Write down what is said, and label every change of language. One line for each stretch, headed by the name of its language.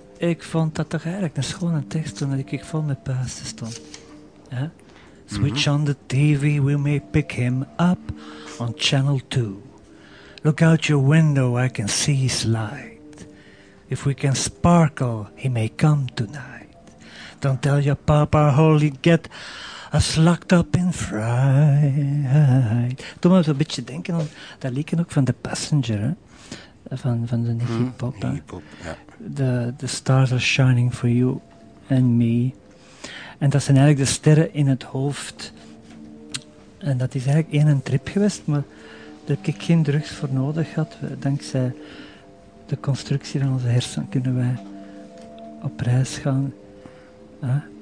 Dutch: Ik vond dat toch eigenlijk een schone tekst toen ik vol met puisten stond. Ja?
English: Switch on the TV, we may pick him up on channel 2. Look out your window, I can see his light. If we can sparkle, he may come tonight. Don't tell your papa, holy get us locked up in fright.
Dutch: Toen moet ik een beetje denken aan dat liedje ook van The Passenger, hè? Van de hip-hop.
English: The stars are shining for you and me.
Dutch: En dat zijn eigenlijk de sterren in het hoofd. En dat is eigenlijk een trip geweest, maar dat ik geen drugs voor nodig had. Dankzij de constructie van onze hersenen kunnen wij op reis gaan. Huh?